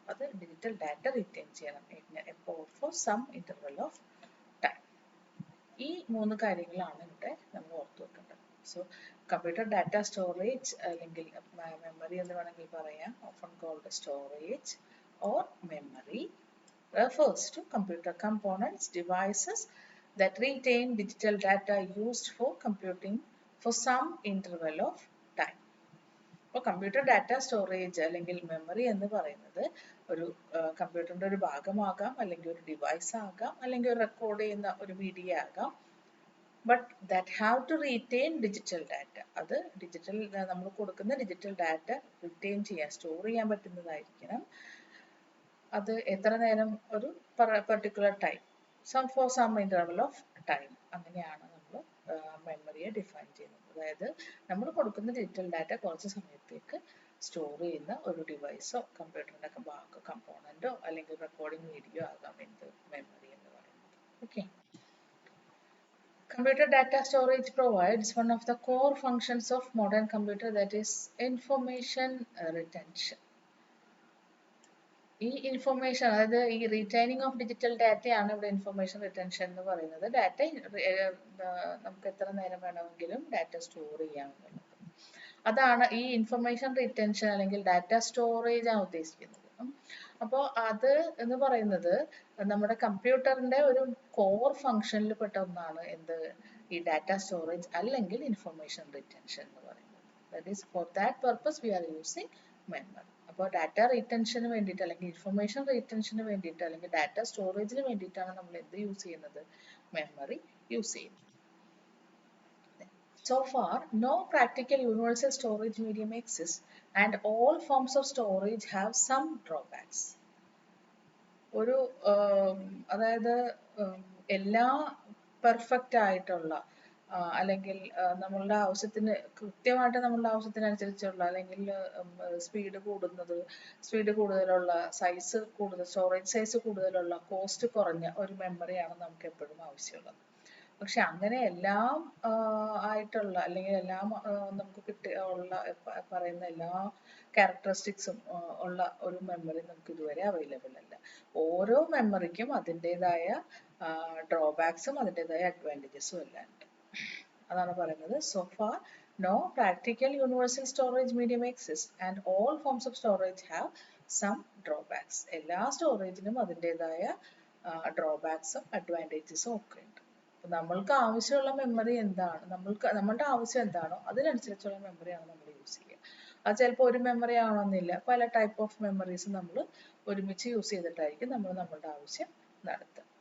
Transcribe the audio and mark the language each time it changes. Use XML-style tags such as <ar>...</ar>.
<en>അത് digital data retain ചെയ്യണം for some interval of time.</en> <ml>ഈ മൂന്ന് കാര്യങ്ങളാണ് ഇവിടെ നമ്മൾ ഓർത്തു വെക്കേണ്ടത്. സോ കമ്പ്യൂട്ടർ ഡാറ്റ സ്റ്റോറേജ് അല്ലെങ്കിൽ മെമ്മറി എന്ന് വേണമെങ്കിൽ പറയാം,</ml> <en>often called storage or memory, refers to computer components, devices that retain digital data used for computing for some interval of time.</en> <ml>അപ്പോൾ കമ്പ്യൂട്ടർ ഡാറ്റ സ്റ്റോറേജ് അല്ലെങ്കിൽ മെമ്മറി എന്ന് പറയുന്നത് ഒരു കമ്പ്യൂട്ടറിൻ്റെ ഒരു ഭാഗമാകാം, അല്ലെങ്കിൽ ഒരു ഡിവൈസ് ആകാം, അല്ലെങ്കിൽ ഒരു റെക്കോർഡ് ചെയ്യുന്ന ഒരു മീഡിയ ആകാം.</ml> <en>But that have to retain digital data.</en> <ml>അത് ഡിജിറ്റൽ, നമ്മൾ കൊടുക്കുന്ന ഡിജിറ്റൽ ഡാറ്റ റിറ്റെയിൻ ചെയ്യാൻ, സ്റ്റോർ ചെയ്യാൻ പറ്റുന്നതായിരിക്കണം. അത് എത്ര നേരം, ഒരു particular time,</ml> <en>for some interval of time,</en> <ml>അങ്ങനെയാണ് നമ്മൾ മെമ്മറിയെ ഡിഫൈൻ ചെയ്യുന്നത്. അതായത് നമ്മൾ കൊടുക്കുന്ന ഡിജിറ്റൽ ഡാറ്റ കുറച്ച് സമയത്തേക്ക് സ്റ്റോർ ചെയ്യുന്ന ഒരു ഡിവൈസോ കമ്പ്യൂട്ടറിൻ്റെ കമ്പോണൻറ്റോ അല്ലെങ്കിൽ റെക്കോർഡിംഗ് വീഡിയോ ആകാം എന്ത് മെമ്മറി എന്ന് പറയുന്നത്. Okay.</ml> <en>Computer data storage provides one of the core functions of modern computer, that is information retention.</en> <ml>ഈ ഇൻഫർമേഷൻ, അതായത് ഈ റീറ്റൈനിങ് ഓഫ് ഡിജിറ്റൽ ഡാറ്റയാണ് ഇവിടെ ഇൻഫർമേഷൻ റിട്ടൻഷൻ എന്ന് പറയുന്നത്. ഡാറ്റ നമുക്ക് എത്ര നേരം വേണമെങ്കിലും ഡാറ്റ സ്റ്റോർ ചെയ്യാമെന്നുള്ളത്, അതാണ് ഈ ഇൻഫർമേഷൻ റിട്ടൻഷൻ അല്ലെങ്കിൽ ഡാറ്റ സ്റ്റോറേജ് ആണ് ഉദ്ദേശിക്കുന്നത്. അപ്പോൾ അത് എന്ന് പറയുന്നത് നമ്മുടെ കമ്പ്യൂട്ടറിന്റെ ഒരു കോർ ഫംഗ്ഷനിൽ പെട്ട ഒന്നാണ് എന്ത്, ഈ ഡാറ്റ സ്റ്റോറേജ് അല്ലെങ്കിൽ ഇൻഫർമേഷൻ റിട്ടൻഷൻ എന്ന് പറയുന്നത്.</ml> <en>That is for that purpose we are using memory.</en> <ml>അപ്പോൾ ഡാറ്റ റീറ്റൻഷന് വേണ്ടിയിട്ട് അല്ലെങ്കിൽ ഇൻഫർമേഷൻ റീറ്റൻഷന് വേണ്ടിയിട്ട് അല്ലെങ്കിൽ ഡാറ്റ സ്റ്റോറേജിന് വേണ്ടിയിട്ടാണ് നമ്മൾ എന്ത് യൂസ് ചെയ്യുന്നത്, മെമ്മറി യൂസ് ചെയ്യുന്നത്.</ml> <en>So far, no practical universal storage medium exists, and all forms of storage have some drawbacks.</en> <ml>ഒരു അതായത് എല്ലാ പെർഫെക്റ്റ് ആയിട്ടുള്ള അല്ലെങ്കിൽ നമ്മളുടെ ആവശ്യത്തിന് കൃത്യമായിട്ട് നമ്മളുടെ ആവശ്യത്തിനനുസരിച്ചുള്ള അല്ലെങ്കിൽ സ്പീഡ് കൂടുതലുള്ള, സൈസ് കൂടുതൽ, സ്റ്റോറേജ് സൈസ് കൂടുതലുള്ള, കോസ്റ്റ് കുറഞ്ഞ ഒരു മെമ്മറിയാണ് നമുക്ക് എപ്പോഴും ആവശ്യമുള്ളത്. പക്ഷെ അങ്ങനെ എല്ലാം ആയിട്ടുള്ള അല്ലെങ്കിൽ എല്ലാം നമുക്ക് പറയുന്ന എല്ലാ ക്യാരക്ടറിസ്റ്റിക്സും ഉള്ള ഒരു മെമ്മറി നമുക്ക് ഇതുവരെ അവൈലബിൾ അല്ല. ഓരോ മെമ്മറിക്കും അതിൻ്റെതായ ഡ്രോബാക്സും അതിൻ്റെതായ അഡ്വാൻറ്റേജസും എല്ലാം ഉണ്ട്. അതാണ് പറയുന്നത്.</ml> <en>So far, no practical universal storage medium exists, and all forms of storage have some drawbacks.</en> <ml>എല്ലാ സ്റ്റോറേജിനും അതിൻ്റെതായ ഡ്രോബാക്സും അഡ്വാൻറ്റേജസും ഒക്കെ ഉണ്ട്. നമ്മൾക്ക് ആവശ്യമുള്ള മെമ്മറി എന്താണ്, നമ്മളുടെ ആവശ്യം എന്താണോ അതിനനുസരിച്ചുള്ള മെമ്മറിയാണ് നമ്മൾ യൂസ് ചെയ്യുക. അത് ചിലപ്പോൾ ഒരു മെമ്മറി ആവണമെന്നില്ല, പല ടൈപ്പ് ഓഫ് മെമ്മറീസ് നമ്മൾ ഒരുമിച്ച് യൂസ് ചെയ്തിട്ടായിരിക്കും നമ്മൾ നമ്മളുടെ ആവശ്യം നടത്തുക.</ml>